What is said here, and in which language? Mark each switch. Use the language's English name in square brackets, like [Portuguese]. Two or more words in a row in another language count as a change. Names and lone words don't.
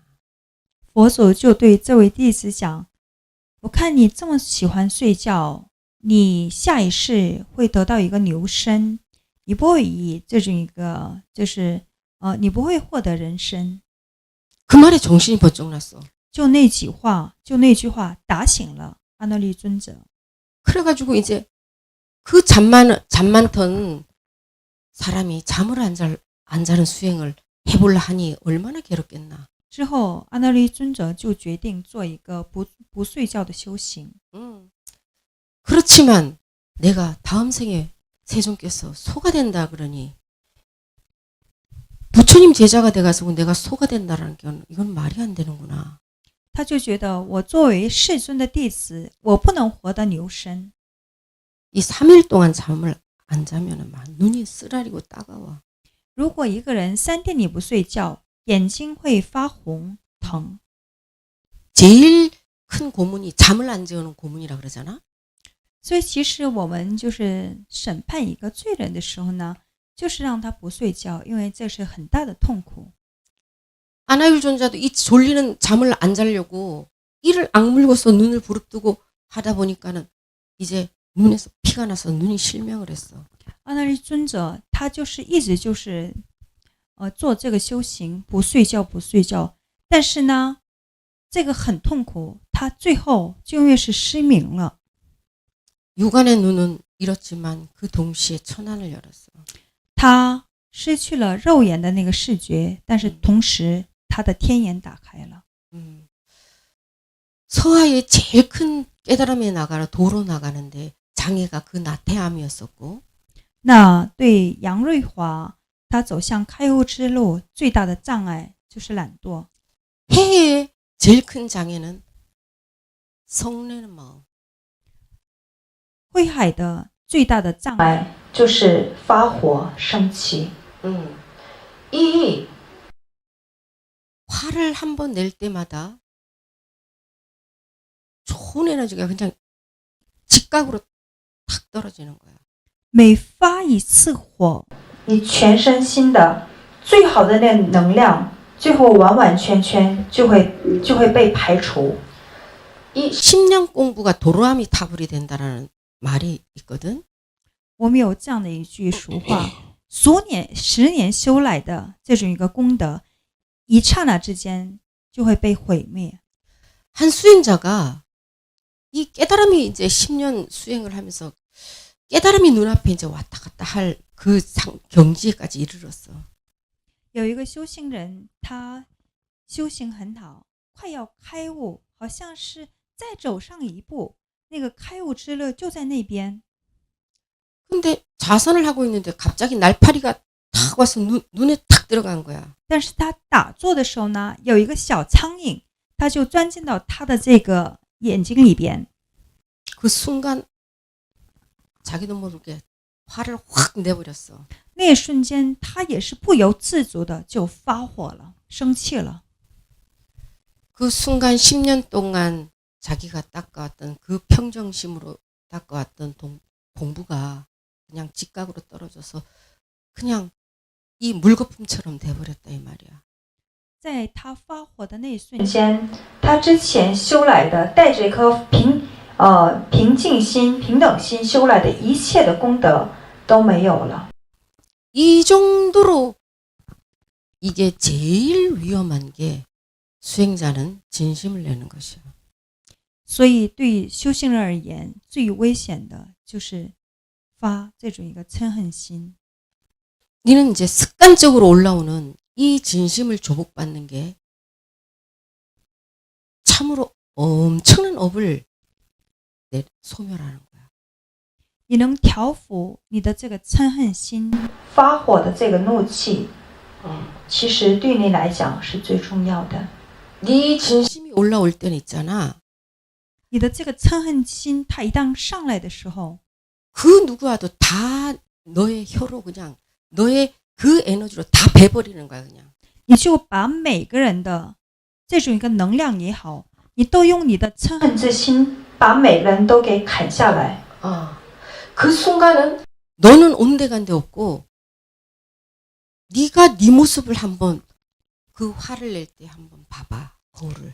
[Chinese] 佛祖就对这位弟子讲，我看你这么喜欢睡觉，你下一世会得到一个牛身，你不会以这种一个就是你不会获得人身。 [Korean] 그 말에 정신이 번쩍 났어. [Chinese] 就那句话打醒了阿那律尊者。 [Korean] 그래가지고 이제 그 잠 많던 사람이 잠을 안 자는 수행을 해볼라 하니 얼마나 괴롭겠나. [Chinese] 之后，阿那律尊者就决定做一个不睡觉的修行。 [Korean] 그렇지만 내가 다음 생에 세존께서 소가 된다 그러니 부처님 제자가 돼가지고 내가 소가 된다라는 건 이건 말이 안 되는구나. [Chinese] 他就觉得我作为世尊的弟子，我不能活得牛身。 [Korean] 이 3일 동안 잠을 안 자면은 막 눈이 쓰라리고 따가워. [Chinese] 如果一个人3天你不睡觉，眼睛会发红疼。 [Korean] 제일 큰 고문이 잠을 안 재우는 고문이라 그러잖아. [Chinese] 所以其实我们就是审判一个罪人的时候呢，就是让他不睡觉，因为这是很大的痛苦。 [Korean] 아나율존자도 이 졸리는 잠을 안 자려고 이를 악물고서 눈을 부릅뜨고 하다 보니까는 이제 눈에서 피가 나서 눈이 실명을 했어. [Chinese] 阿那律尊者他就是一直就是做这个修行，不睡觉，但是呢，这个很痛苦，他最后就因为是失明了。 [Korean] 육안의 눈은 잃었지만 그 동시에 천안을 열었어. [Chinese] 他失去了肉眼的那个视觉，但是同时他的天眼打开了。 [Korean] 서하의 제일 큰 깨달음에 나가러 도로 나가는데 장애가 그 나태함이었었고, [Chinese] 那对杨瑞华他走向开悟之路最大的障碍就是懒惰。 [Korean] 해의 제일 큰 장애는 성내는 마음. [Chinese] 慧海的最大的障碍就是发火生气。 [Korean] 이 화를 한 번 낼 때마다 좋은 에너지가 그냥 직각으로 탁 떨어지는 거야. [Chinese] 每发一次火，你全身心的最好的那能量，最后完完全全就会被排除。 [Korean] 이 10년 공부가 도로아미 타불이 된다라는 말이 있거든. [Chinese] 我们有这样的一句俗话：10年修来的这种一个功德，一刹那之间就会被毁灭。 [Korean] 한 수행자가 이 깨달음이 이제 10년 수행을 하면서 깨달음이 눈앞에 이제 왔다 갔다 할 그 경지에까지 이르렀어. [Chinese] 有一个修行人，他修行很好，快要开悟，好像是再走上一步，那个开悟之乐就在那边。 [Korean] 근데 자선을 하고 있는데 갑자기 날파리가 탁 와서 눈에 탁 들어간 거야. [Chinese] 但是他打坐的时候呢，有一个小苍蝇，他就钻进到他的这个眼睛里边。 [Korean] 그 순간 자기도 모르게 화를 확 내버렸어. [Chinese] 那一瞬间，他也是不由自主的就发火了，生气了。 [Korean] 그 순간 10년 동안 자기가 닦아왔던 그 평정심으로 닦아왔던 공부가 그냥 직각으로 떨어져서 그냥 이 물거품처럼 돼버렸다 이 말이야. [Chinese] 在他发火的那一瞬瞬间，间，他之前修来的，带着一颗平静心、平等心修来的一切的功德都没有了。 [Korean] 이 정도로 이게 제일 위험한 게 수행자는 진심을 내는 것이야. [Chinese] 所以对修行人而言，最危险的就是发这种一个嗔恨心。 [Korean] 니는 이제 습관적으로 올라오는 이 진심을 조복받는 게 참으로 엄청난 업을 소멸하는 거야. [Chinese] 你能调伏你的这个嗔恨心，发火的这个怒气，其实对你来讲是最重要的。 [Korean] 네 진심이 올라올 때는 있잖아. [Chinese] 你的这个嗔恨心，它一旦上来的时候， [Korean] 그 누구와도 다 너의 혀로 그냥 너의 그 에너지로 다 베버리는 거야 그냥. [Chinese] 你就把每个人的这种一个能量也好，你都用你的嗔恨恨之心把每人都给砍下来。 [Korean] 그 순간은 너는 온데간데 없고 네가 네 모습을 한번 그 화를 낼 때 한번 봐봐 거울을.